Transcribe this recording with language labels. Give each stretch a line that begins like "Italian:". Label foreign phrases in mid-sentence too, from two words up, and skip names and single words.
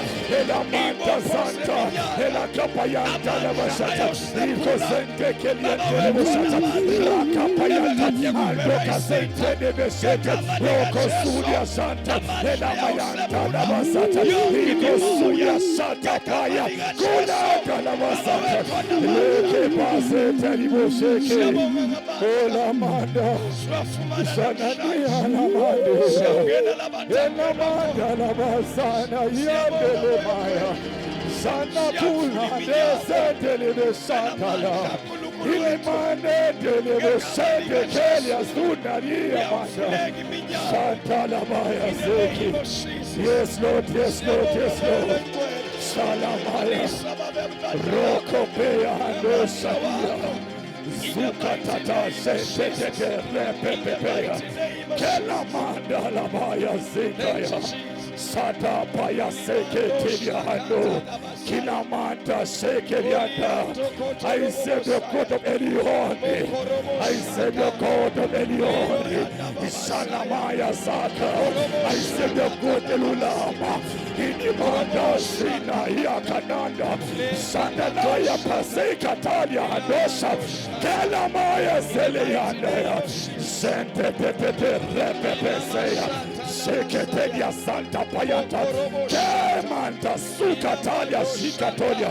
English: Ela Manta Santa, Ela Capayanta Lavashata, Liko Sente Keliente Levo Santa, Raka Payanta, Andoka Sente Levo Santa, Roko Suya Santa, Ela Mayanta Lavasata, Liko Suya Santa Paya, Kulata Lavasata, Leke Pasete Levo Sheke, Ola Manda, Sanania Lamande, Elamanda Lavasana, Yandele Maya, Sana Pula, Descendele de Santala, Ilimane, Dele Sente, Kelia, Sunaria Manda, Santala Maya Seki. Yes, Lord, yes, Lord, yes, Lord. Salamaya, Rokopea, and Osadia. Zukatata Sente Repepeya Kelamanda Labaya Zikaya Shata Paya Seketiliano. Kinamanta Sekelianda. I serve the God of Elion. I serve the God of Elion. Ishanamaya Saka. I serve the God Elulama. Inimanda Sina Yakananda. Sandanaya Paseka Talia Hadosha. Kalamaya Zeleyanda. Sente Pepe Repepeseya. Seketelia Santa Payata. Kemanta Sukatalia Shikatolia.